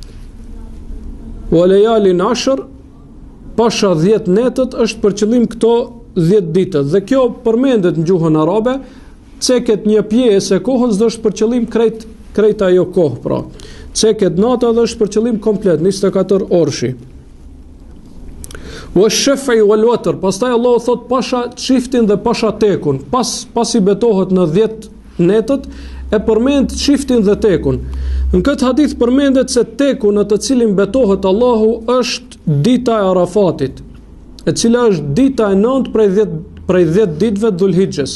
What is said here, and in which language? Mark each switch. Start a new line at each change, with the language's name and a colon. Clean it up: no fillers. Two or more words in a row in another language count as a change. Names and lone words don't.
Arabic: وليال عشر,
Albanian: pasha 10 netët është për qëllim këto 10 ditët. Dhe kjo përmendet në gjuhën arabe, ceket një pjesë e kohës dhe është për qëllim krejt ajo kohë pra. Ceket nata dhe është për qëllim komplet 24 orëshi.
Arabic: والشفع والوتر,
Albanian: pastaj Allahu thot pasha çiftin dhe pasha tekun. Pasi betohet në 10 netët, e përmend çiftin dhe tekun. Në këtë hadith përmendet se teku në të cilin betohet Allahu është dita e Arafatit, e cila është dita e 9 prej 10 ditëve Dhulhixhes.